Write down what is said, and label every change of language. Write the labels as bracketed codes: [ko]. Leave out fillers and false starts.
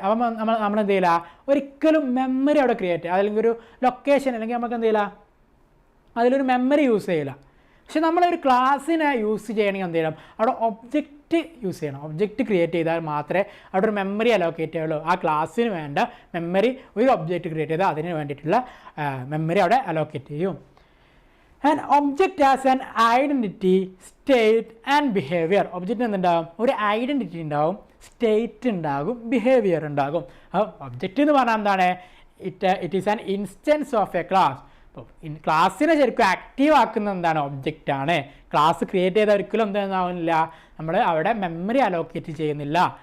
[ml] അപ്പം നമ്മൾ എന്ത് ചെയ്യില്ല, ഒരിക്കലും മെമ്മറി അവിടെ ക്രിയേറ്റ് ചെയ്യുക, അല്ലെങ്കിൽ ഒരു ലൊക്കേഷൻ അല്ലെങ്കിൽ നമുക്ക് എന്ത് ചെയ്യില്ല, അതിലൊരു മെമ്മറി യൂസ് ചെയ്യില്ല. പക്ഷെ നമ്മളൊരു ക്ലാസ്സിനെ യൂസ് ചെയ്യണമെങ്കിൽ എന്ത് ചെയ്യണം, അവിടെ ഒബ്ജക്റ്റ് യൂസ് ചെയ്യണം. ഒബ്ജക്റ്റ് ക്രിയേറ്റ് ചെയ്താൽ മാത്രമേ അവിടെ ഒരു മെമ്മറി അലോക്കേറ്റ് ചെയ്യുള്ളൂ. ആ ക്ലാസ്സിന് വേണ്ട മെമ്മറി ഒരു ഒബ്ജക്റ്റ് ക്രിയേറ്റ് ചെയ്താൽ അതിന് വേണ്ടിയിട്ടുള്ള മെമ്മറി അവിടെ അലോക്കേറ്റ് ചെയ്യും. [en] An object has an identity, state and behavior. [ml] ഒബ്ജക്റ്റിന് എന്തുണ്ടാകും, ഒരു ഐഡൻറ്റിറ്റി ഉണ്ടാകും, സ്റ്റേറ്റ് ഉണ്ടാകും, ബിഹേവിയർ ഉണ്ടാകും. ഒബ്ജക്റ്റ് എന്ന് പറഞ്ഞാൽ എന്താണ്, [en] It is an instance of a class. [ml] അപ്പോൾ ക്ലാസ്സിനെ ശരിക്കും ആക്റ്റീവ് ആക്കുന്ന എന്താണ്, ഒബ്ജക്റ്റാണ്. ക്ലാസ് ക്രിയേറ്റ് ചെയ്ത ഒരിക്കലും എന്താകുന്നില്ല, നമ്മൾ അവിടെ മെമ്മറി അലോക്കേറ്റ് ചെയ്യുന്നില്ല.